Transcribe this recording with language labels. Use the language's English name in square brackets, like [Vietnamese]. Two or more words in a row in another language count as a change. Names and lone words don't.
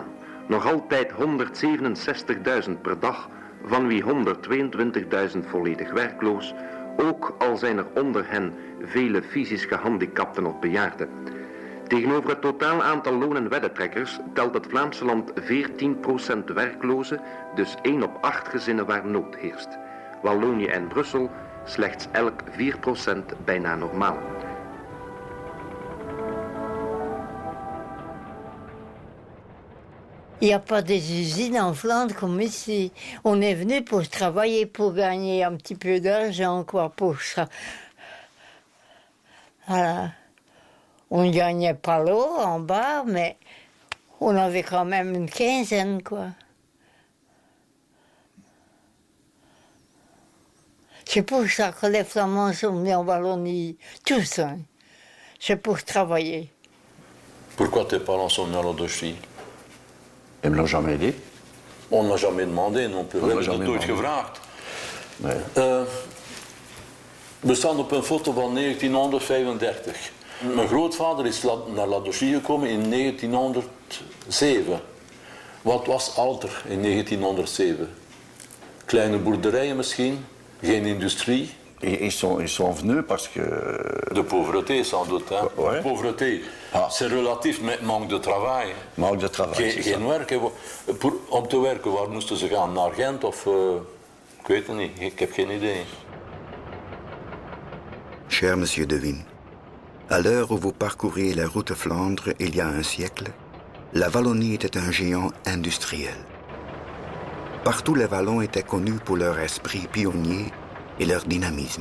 [Dutch] Nog altijd 167.000 per dag, van wie 122.000 volledig werkloos, ook al zijn er onder hen vele fysisch gehandicapten of bejaarden. Tegenover het totaal aantal loon- en weddentrekkers telt het Vlaamse land 14% werklozen, dus 1 op 8 gezinnen waar nood heerst. Wallonië en Brussel slechts elk 4% bijna normaal. [French] Il n'y a pas des usines en Flandre comme ici. On est venu pour travailler, pour gagner un petit peu d'argent, quoi, pour ça. Voilà. On ne gagnait pas l'eau en bas, mais on avait quand même une quinzaine, quoi. C'est pour ça que les Flamands sont venus en Wallonie, tous. Hein. C'est pour travailler. Pourquoi tes parents sont venus à la Docherie? Ils me l'ont jamais dit. On n'a jamais demandé non plus. [Dutch] We [French] On n'a [Dutch] hebben het [French] jamais [Dutch] nooit [French] demandé. [Dutch] gevraagd. Nee. We staan op een foto van 1935. Mijn grootvader is naar La Docherie gekomen in 1907. Wat was Alter in 1907? Kleine boerderijen misschien, geen industrie. [French] Ils sont venus parce que... De pauvreté sans doute. Hein? Ouais. De pauvreté, c'est relatif met manque de travail. Manque de travail, [Dutch] Geen werk. Hè. Om te werken, waar moesten ze gaan? Naar Gent of... ik weet het niet, ik heb geen idee. [French] Cher Monsieur Devine, à l'heure où vous parcouriez la route Flandre il y a un siècle, la Wallonie était un géant industriel. Partout les Wallons étaient connus pour leur esprit pionnier et leur dynamisme.